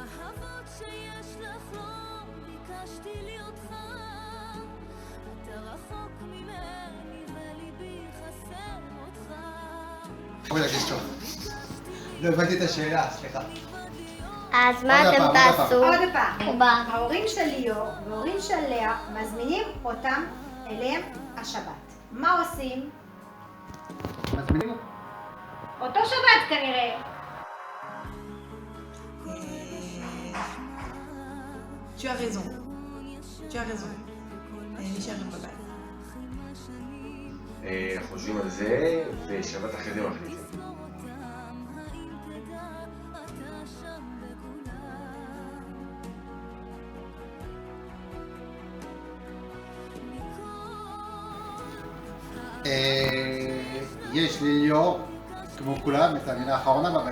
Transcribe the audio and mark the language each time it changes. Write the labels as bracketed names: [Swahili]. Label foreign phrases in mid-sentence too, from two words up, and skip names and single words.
[Hebrew] לא הבנתי את השאלה, סליחה. אז מה אתם תעשו? עוד פעם. ההורים של ליאור וההורים של לאה מזמינים אותם אליהם השבת. מה עושים? מזמינים? אותו שבת כנראה. [French] Tu as raison. Tu as raison. [Hebrew] נשארים בבית. חושבים על זה, ושבת אחרי זה מחליטים. יש לי ליאור, כמו כולם, את המילה האחרונה בבית.